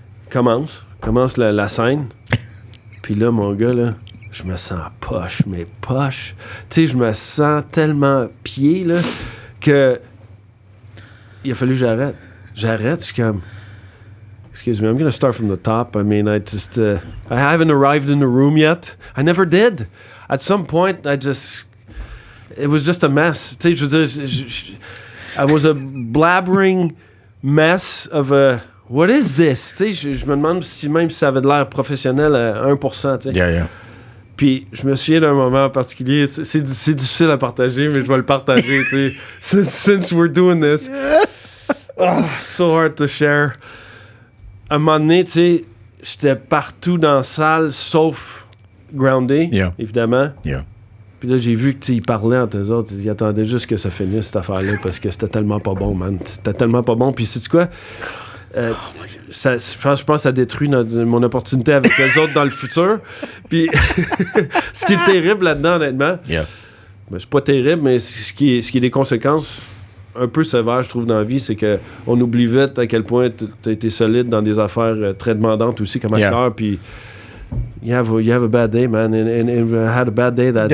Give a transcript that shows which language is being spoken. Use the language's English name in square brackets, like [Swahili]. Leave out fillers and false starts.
[French] Commence la scène. Puis là, mon gars, là, je me sens poche. Tu sais, je me sens tellement pied, là, que. Il a fallu que j'arrête. j'arrête, je suis comme... [English] Excuse me, I'm going to start from the top. I mean, I haven't arrived in the room yet. I never did. At some point, it was just a mess. [French] Tu sais, je veux dire, [English] I was a blabbering mess of a, what is this? [French] Tu sais, je me demande si ça avait de l'air professionnel à 1%, tu sais. [English] Yeah. [French] Puis, je me souviens d'un moment particulier, c'est difficile à partager, mais je vais le partager, tu sais. [English] Since we're doing this. Oh, so hard to share. [French] À un moment donné, tu sais, j'étais partout dans la salle, sauf Groundé, évidemment. [English] Yeah. [French] Puis là, j'ai vu qu'ils parlaient entre eux autres. Ils attendaient juste que ça finisse, cette affaire-là, parce que c'était tellement pas bon, man. C'était tellement pas bon. Puis, sais-tu quoi? Je pense que ça détruit mon opportunité avec eux autres dans le futur. Puis, ce qui est terrible là-dedans, honnêtement, ben, c'est pas terrible, mais ce qui est des conséquences un peu sévères, je trouve, dans la vie, c'est qu'on oublie vite à quel point tu as été solide dans des affaires très demandantes aussi comme acteur. Puis, [English] you have a bad day, man. And I had a bad day that day.